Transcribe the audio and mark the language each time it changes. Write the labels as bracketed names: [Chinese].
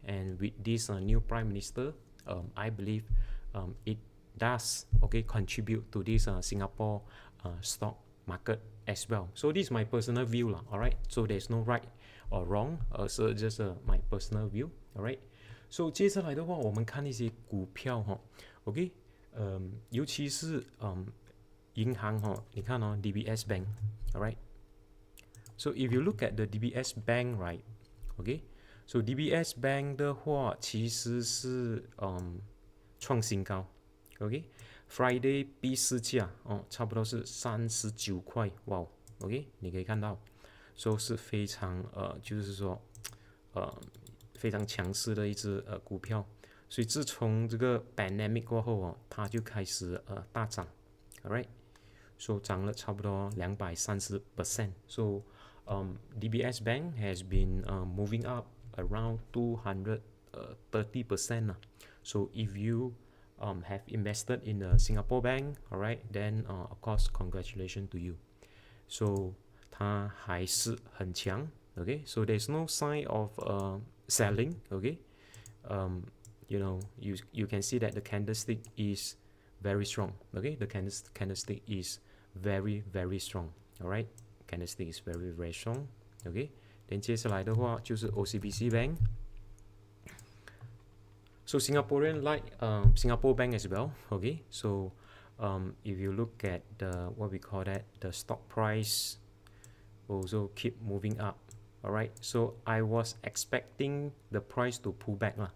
[English] And with this new prime minister, I believe it does contribute to this Singapore stock market as well. So this is my personal view lah, alright, so there's no right or wrong, so just my personal view, alright. [Chinese] So 接下来的话我们看一些股票OK， 尤其是银行你看DBS Bank, alright. [English] So if you look at the DBS Bank, right, okay, so DBS Bank [Chinese] 的话其实是创新高 ，OK， Friday 闭市价差不多是39块，哇 ，OK， 你可以看到，说是非常就是说非常强势的一只股票，所以自从这个 pandemic 过后它就开始大涨 ，alright， so 涨了差不多230%， [English] so DBS Bank has been moving up around 230%. So if you have invested in a Singapore bank, alright, then of course congratulations to you. [Chinese] So 它还是很强 ，okay. [English] So there's no sign of selling, okay. You can see that the candlestick is very strong, okay. The candlestick is very strong, alright. Candlestick is very strong, okay. [Chinese] Then 接下来的话就是 OCBC Bank. [English] So Singaporean like Singapore Bank as well, okay. So if you look at the what we call that, the stock price also keep moving up, alright. So I was expecting the price to pull back lah.